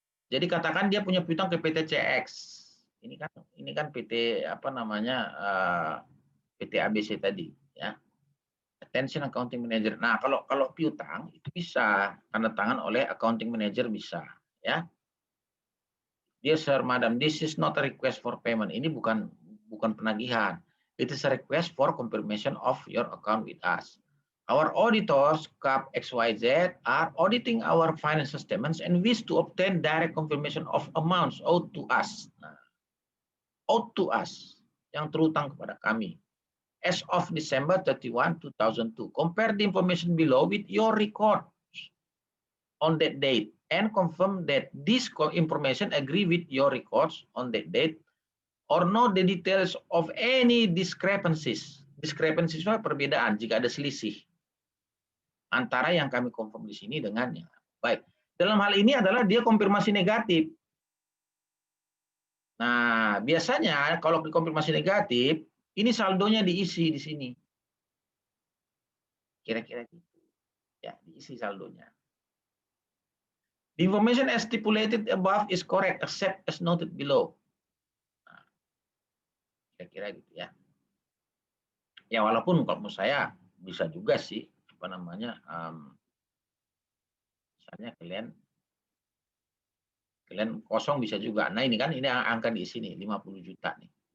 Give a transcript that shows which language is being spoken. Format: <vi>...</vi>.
<id>Jadi katakan dia punya piutang ke PT CX. Ini kan PT apa namanya PT ABC tadi ya.</id> <en>Attention Accounting Manager.</en> <id>Nah, kalau piutang itu bisa tanda tangan oleh Accounting Manager bisa ya.</id> <en>Dear Sir, Madam, this is not a request for payment.</en> <id>Ini bukan penagihan.</id> <en>It is a request for confirmation of your account with us. Our auditors, CAP XYZ, are auditing our financial statements and wish to obtain direct confirmation of amounts owed to us.</en> <id>Nah,</id> <en>owed to us,</en> <id>yang terutang kepada kami.</id> <en>As of December 31, 2002. Compare the information below with your record on that date and confirm that this information agree with your records on that date or know the details of any discrepancies.</en> <id>Discrepancies itu perbedaan jika ada selisih antara yang kami confirm di sini dengannya. Baik, dalam hal ini adalah dia konfirmasi negatif. Nah, biasanya kalau konfirmasi negatif, ini saldonya diisi di sini. Kira-kira gitu. Ya, diisi saldonya.</id> <en>The information as stipulated above is correct except as noted below.</en> <id>Nah, kira-kira gitu ya. Ya walaupun kalau menurut saya bisa juga sih apa namanya misalnya kalian kosong bisa juga. Nah ini kan ini angka di sini 50 juta nih.</id>